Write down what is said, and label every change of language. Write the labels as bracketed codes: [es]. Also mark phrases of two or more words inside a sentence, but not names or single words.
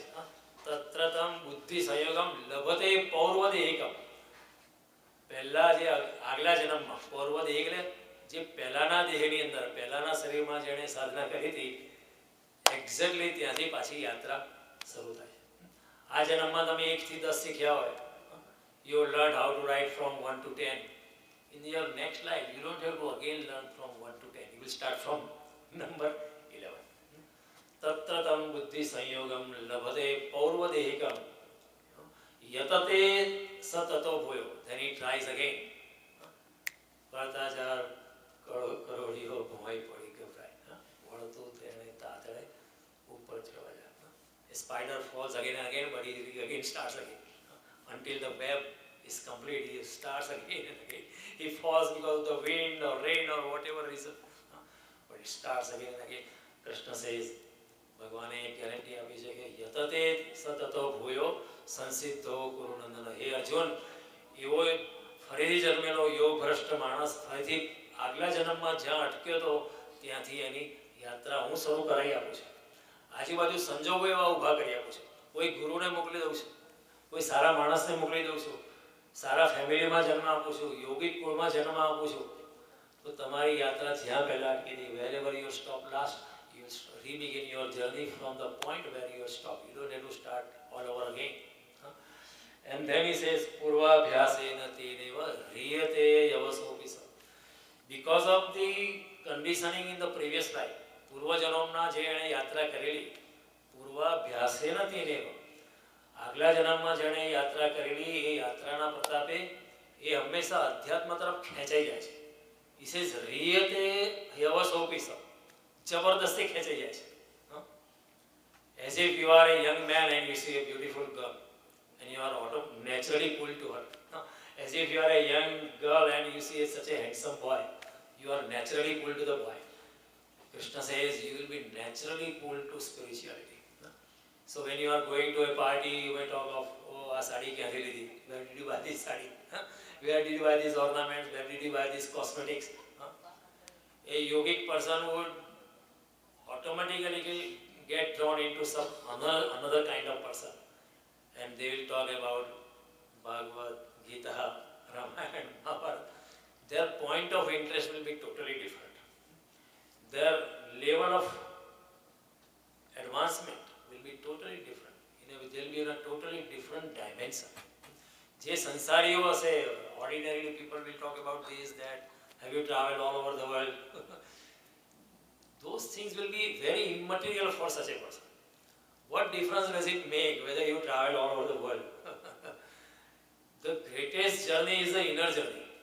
[sa] તત્રતમ બુદ્ધિ સંયોગમ લભતે પૌર્વદેહિકમ. [gu] પહેલા જે આગલા જન્મમાં પૌર્વદેહિક એટલે જે પહેલાના દેહની અંદર પહેલાના શરીરમાં જેણે સાધના કરી હતી એક્ઝેક્ટલી ત્યાંથી પાછી યાત્રા શરૂ થાય છે. આ જન્મમાં તમે 1 થી 10 શીખ્યા હોય, [en] you learned how to write from 1 to 10. In your next life, you don't have to again learn from 1 to 10. You will start from number 11. [sa] तत्रतम् बुद्धि संयोगम् लभते पौर्वदेहिकम् यतते सततो भूयो. [en] Then he tries again. [gu] વર્તાચાર કરોળિયો ભૂમાઈ પડી ગભરાઈ. વળતું તેને તાતડે ઉપર ચડવા જાય. [en] એ spider falls again and again, but he again starts again. Until the web is complete, he starts again and again. He falls because of the wind or rain or whatever reason, but it starts again and again. Krishna says, [gu] ભગવાને એક ગેરંટી આપી છે કે [sa] યતતે સતતો ભૂયો સંસિદ્ધો કુરુનંદન. [gu] હે અર્જુન, એવો ફરીથી જન્મેલો યોગ ભ્રષ્ટ માણસ ફરીથી આગલા જન્મમાં જ્યાં અટક્યો હતો ત્યાંથી એની યાત્રા હું શરૂ કરાવી આપું છું. આજુબાજુ સંજોગો એવા ઊભા કરી આપું છું. કોઈ ગુરુને મોકલી દઉં છું, કોઈ સારા માણસને મોકલી દઉં છું, સારા ફેમિલીમાં જન્મ આપું છું, યોગિક કુળમાં જન્મ આપું છું. તો તમારી યાત્રા જ્યાં પહેલા અટકી હતી, [en] wherever you stop last, you re-begin your journey from the point where you stop. You don't have to start all over again. And then he says, [sa] पूर्वाभ्यासेन तेनैव ह्रियते ह्यवशोऽपि सः. [en] Because of the conditioning in the previous life, [gu] પૂર્વજન્મના જે એણે યાત્રા કરેલી, [sa] પૂર્વાભ્યાસેન તેનેવ, [gu] આગલા જન્મમાં જેણે યાત્રા કરેલી એ યાત્રાના પ્રતાપે એ હંમેશા અધ્યાત્મ તરફ ખેંચાઈ જાય છે. [en] He says, [sa] ह्रियते ह्यवशोऽपि सः. [gu] જબરદસ્તી ખેંચાઈ જાય છે. [en] As if you are a young man and you see a beautiful girl and you are naturally pulled to her. As if you are a young girl and you see such a handsome boy, you are naturally pulled to the boy. Krishna says you will be naturally pulled to spirituality. So when you are going to a party, you may talk of, [gu] oh, આ સાડી ક્યાંથી લીધી? [en] Where did you buy this સાડી? Where did you buy these ornaments? Where did you buy these cosmetics? A yogic person would automatically get drawn into some another kind of person, and they will talk about Bhagavad Gita, Ramayana, Mahabharata. Their point of interest will be totally different. Their level of advancement will be totally different. They will be in a totally different dimension. [gu] જે સંસારીઓ હશે, [en] ordinarily people will talk about this, that, have you traveled all over the world? Those things will be very immaterial for such a person. What difference does it make whether you travel all over the world? The greatest journey is the inner journey.